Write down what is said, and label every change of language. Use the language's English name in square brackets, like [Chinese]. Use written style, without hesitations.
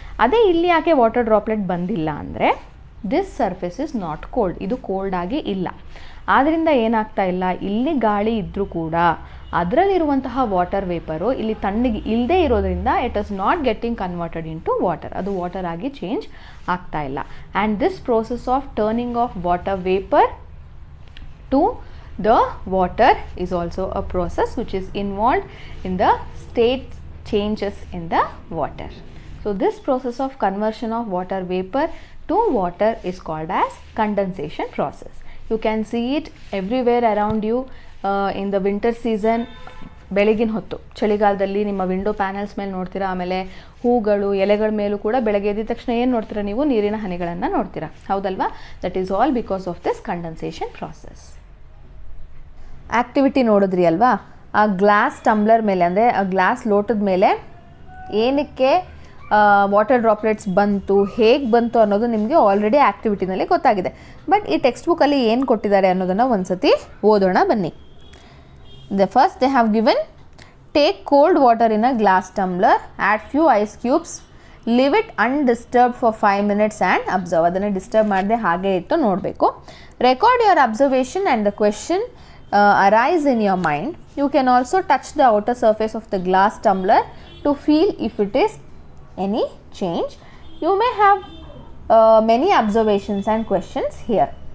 [Kannada] ಅದೇ ಇಲ್ಲಿ ಯಾಕೆ ವಾಟರ್ ಡ್ರಾಪ್ಲೆಟ್ ಬಂದಿಲ್ಲ ಅಂದರೆ, [English] This surface is not cold. [Kannada] ಇದು ಕೋಲ್ಡ್ ಆಗಿ ಇಲ್ಲ. ಆದ್ದರಿಂದ ಏನಾಗ್ತಾ ಇಲ್ಲ, ಇಲ್ಲಿ ಗಾಳಿ ಇದ್ದರೂ ಕೂಡ ಅದರಲ್ಲಿರುವಂತಹ ವಾಟರ್ ವೇಪರು ಇಲ್ಲಿ ತಣ್ಣಗೆ ಇಲ್ಲದೆ ಇರೋದ್ರಿಂದ [English] It is not getting converted into water. [Kannada] ಅದು ವಾಟರ್ ಆಗಿ ಚೇಂಜ್ ಆಗ್ತಾ ಇಲ್ಲ. [English] And this process of turning of water vapour to the water is also a process which is involved in the state changes in the water. So this process of conversion of water vapor to water is called as condensation process. You can see it everywhere around you in the winter season. [Kannada] ಬೆಳಗಿನ ಹೊತ್ತು ಚಳಿಗಾಲದಲ್ಲಿ ನಿಮ್ಮ window panels ಮೇಲೆ ನೋಡ್ತೀರಾ, ಆಮೇಲೆ ಹೂಗಳು ಎಲೆಗಳ ಮೇಲೂ ಕೂಡ ಬೆಳಗ್ಗೆ ಎದ್ದ ತಕ್ಷಣ ಏನು ನೋಡ್ತೀರಾ ನೀವು? ನೀರಿನ ಹನಿಗಳನ್ನು ನೋಡ್ತೀರಾ, ಹೌದಲ್ವಾ? [English] That is all because of this condensation process. [Kannada] Activity ನೋಡಿದ್ರಿ ಅಲ್ವಾ? ಆ ಗ್ಲಾಸ್ ಟಂಬ್ಲರ್ ಮೇಲೆ, ಅಂದರೆ ಆ ಗ್ಲಾಸ್ ಲೋಟದ ಮೇಲೆ ಏನಕ್ಕೆ ವಾಟರ್ ಡ್ರಾಪ್ಲೆಟ್ಸ್ ಬಂತು, ಹೇಗೆ ಬಂತು ಅನ್ನೋದು ನಿಮಗೆ ಆಲ್ರೆಡಿ ಆ್ಯಕ್ಟಿವಿಟಿನಲ್ಲಿ ಗೊತ್ತಾಗಿದೆ. ಬಟ್ ಈ ಟೆಕ್ಸ್ಟ್ ಬುಕ್ಕಲ್ಲಿ ಏನು ಕೊಟ್ಟಿದ್ದಾರೆ ಅನ್ನೋದನ್ನು ಒಂದು ಸತಿ ಓದೋಣ ಬನ್ನಿ. [English] First they have given take cold water in a glass tumbler, add few ice cubes, leave it undisturbed for 5 minutes and observe. [Kannada] ಅದನ್ನು ಡಿಸ್ಟರ್ಬ್ ಮಾಡದೆ ಹಾಗೆ ಇಟ್ಟು ನೋಡಬೇಕು. [English] Record your observation and the question arise in your mind. You can also touch the outer surface of the glass tumbler to feel if it is any change. You may have many observations and questions here.